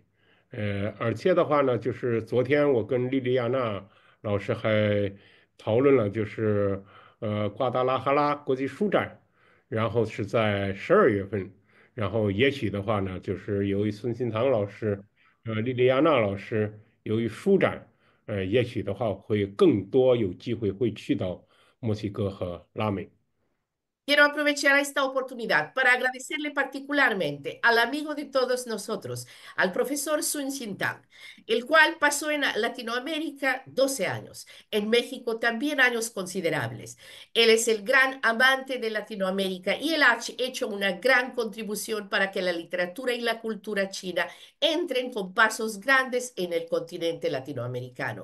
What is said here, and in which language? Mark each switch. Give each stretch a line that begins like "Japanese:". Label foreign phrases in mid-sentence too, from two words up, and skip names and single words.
Chinese: 而且的话呢，就是昨天我跟莉莉亚娜老师还讨论了，就是瓜达拉哈拉国际书展，然后是在12月份，然后也许的话呢，就是由于孙新堂老师。莉莉亚娜老师由于书展，也许的话会更多有机会会去到墨西哥和拉美。
Spanish: Quiero aprovechar esta oportunidad para agradecerle particularmente al amigo de todos nosotros, al profesor Sun Xintang, el cual pasó en Latinoamérica 12 años, en México también años considerables. Él es el gran amante de Latinoamérica y él ha hecho una gran contribución para que la literatura y la cultura china entren con pasos grandes en el continente latinoamericano.